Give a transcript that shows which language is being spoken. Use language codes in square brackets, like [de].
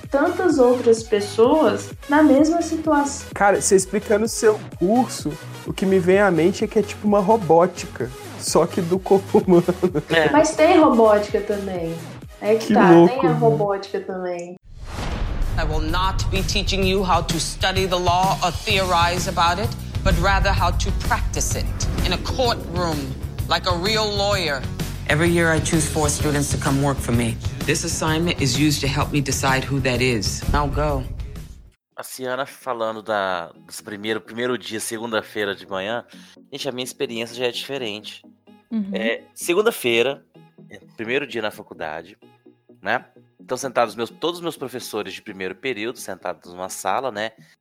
[pt] Tantas outras pessoas na mesma situação. Cara, você explicando o seu curso, o que me vem à mente é que é tipo uma robótica, só que do corpo humano. Mas tem robótica também. É que tá, louco, tem a robótica, mano, também. [en] I will not be teaching you how to study the law or theorize about it, but rather how to practice it in a courtroom, like a real lawyer. Every year I choose 4 students to come work for me. This assignment is used to help me decide who that is. Now go. [pt] A Ciana falando dos primeiro dia, segunda-feira de manhã, gente, a minha experiência já é diferente. Uhum. É, segunda-feira, primeiro dia na faculdade, né? Estão sentados todos os meus professores de primeiro período, sentados numa sala, né?